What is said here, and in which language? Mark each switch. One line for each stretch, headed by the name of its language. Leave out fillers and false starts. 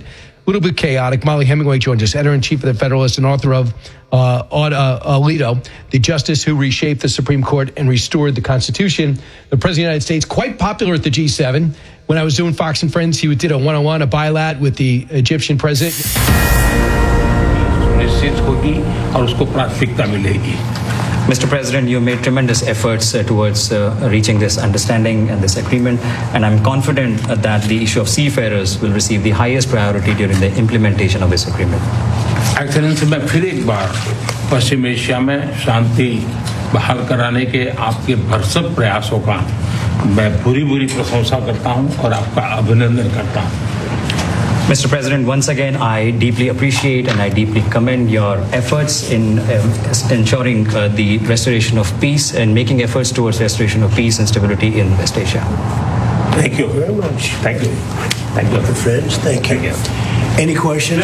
English: A little bit chaotic. Molly Hemingway joined us, editor-in-chief of The Federalist and author of Alito, the justice who reshaped the Supreme Court and restored the Constitution. The President of the United States, quite popular at the G7. When I was doing Fox and Friends, he did a one-on-one, a bilat with the Egyptian president.
Hindi: निश्चित होगी और उसको प्राथमिकता मिलेगी.
English: Mr. President, you made tremendous efforts towards reaching this understanding and this agreement, and I'm confident that the issue of seafarers will receive the highest priority during the implementation of this agreement.
Hindi: Excellency, मैं फिर एक बार पश्चिम Asia में शांति बहाल कराने के आपके भरसक प्रयासों का मैं पूरी पूरी प्रशंसा करता हूँ और आपका अभिनंदन करता हूँ.
English: Mr. President, once again, I deeply appreciate and I deeply commend your efforts in ensuring the restoration of peace and making efforts towards restoration of peace and stability in West Asia. Thank you very much. Thank you. Thank you, Mr. Fridge. Thank you. Any questions?